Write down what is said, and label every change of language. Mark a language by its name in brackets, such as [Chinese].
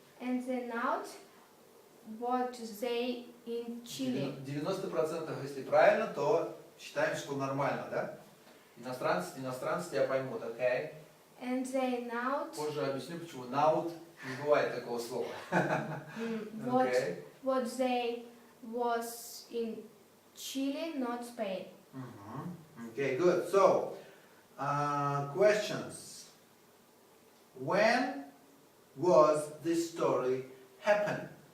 [English] And they not what they in Chile. [Russian] 90%, если правильно, то считаем, что нормально, да? Иностранцы тебя поймут, okay? [English] And they not [Russian] Позже объясню, почему наут не бывает такого слова. [English] Okay. what they was in Chile, not Spain. Okay, good. So, questions. When was this story happen?